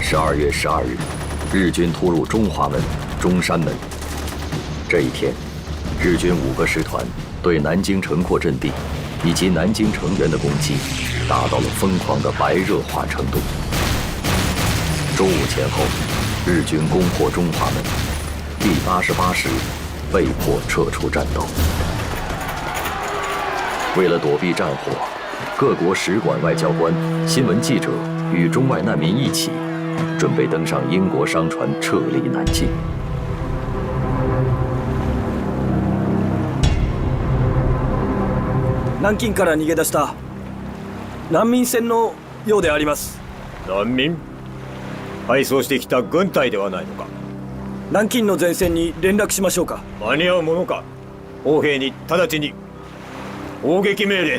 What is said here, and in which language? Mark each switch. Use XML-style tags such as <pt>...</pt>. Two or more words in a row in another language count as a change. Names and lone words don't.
<zh>2 月12日，日军突入中华门、中山门。这一天，日军5个师团对南京城廓阵地以及南京城垣的攻击达到了疯狂的白热化程度。中午前后，日军攻破中华门，第88师被迫撤出战斗。为了躲避战火，各国使馆外交官、新闻记者与中外难民一起，准备登上英国商船撤离南京。</zh> <ja>南京から逃げ出した難民船のようであります。難民？配送してきた軍隊ではないのか。南京の前線に連絡しましょうか。間に合うものか。砲兵に直ちに砲撃命令だ。</ja>